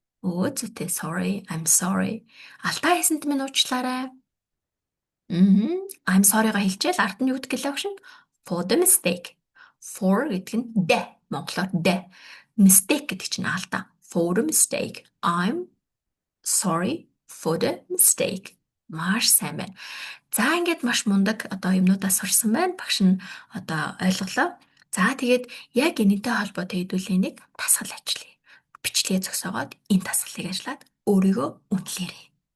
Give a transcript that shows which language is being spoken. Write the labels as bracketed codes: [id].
[mn] Өө зүйтэй sorry. [en] I'm sorry. [mn] Алдаа хийсэнд минь уучлаарай. [en] I'm sorry- [mn] га хэлчихэл ард нь юу гэдэг лээ өгшин? [en] For the mistake. [mn] For гэдэг нь дэ. Монголоор дэ. Mistake гэдэг чинь алдаа. [en] For the mistake. I'm sorry for the mistake. [mn] Маш сайн байна. За ингээд маш мундаг одоо юмнуудаа сурсан байна. Багш нь одоо ойлголоо. За тэгээд яг энэтэй холбоотой хэдүүлээ нэг дасгал ажиллая. Бичлэгээ зогсоогоод энэ дасгалыг ажиллаад өөрийгөө үнэлээрэй.